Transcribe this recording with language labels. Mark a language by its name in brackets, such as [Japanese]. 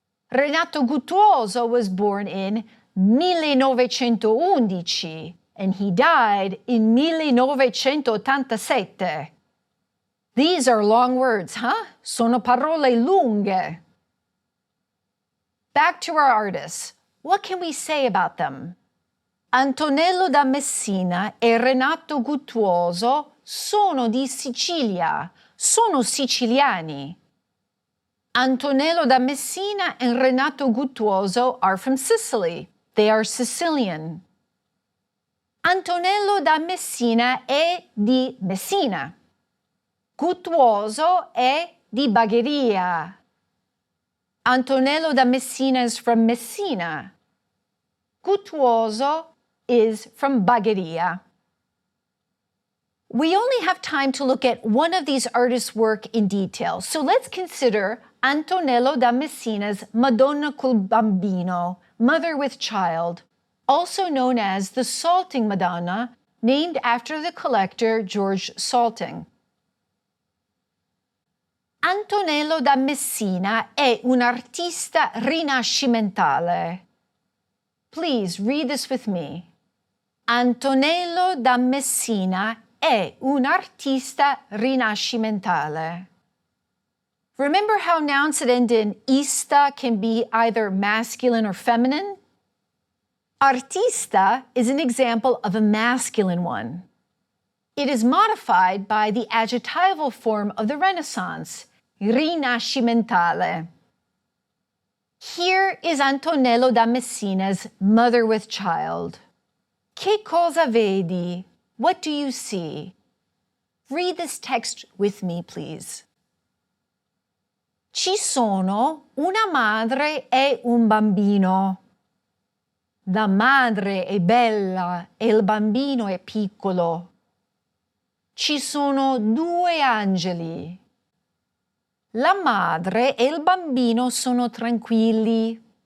[English] Renato Guttuoso was born in 1911 and he died in 1987. These are long words, huh? [Italian] Sono parole lunghe. [English] Back to our artists. What can we say about them? [Italian] Antonello da Messina e Renato Guttuoso sono di Sicilia, sono siciliani. [English] Antonello da Messina and Renato Guttuoso are from Sicily. They are Sicilian. [Italian] Antonello da Messina è di Messina. Guttuoso è di Bagheria. [English] Antonello da Messina is from Messina. Guttuoso is from Bagheria. We only have time to look at one of these artists' work in detail, so let's consider Antonello da Messina's Madonna col Bambino, Mother with Child, also known as the Salting Madonna, named after the collector George Salting. [Italian] Antonello da Messina è un artista rinascimentale. [English] Please read this with me. [Italian] Antonello da Messina è un artista rinascimentale. [English] Remember how nouns that end in ista can be either masculine or feminine? Artista is an example of a masculine one. It is modified by the adjectival form of the Renaissance, rinascimentale. Here is Antonello da Messina's Mother with Child. [Italian] Che cosa vedi? [English] What do you see? Read this text with me, please. [Italian] Ci sono una madre e un bambino. La madre è bella e il bambino è piccolo. Ci sono due angeli. La madre e il bambino sono tranquilli.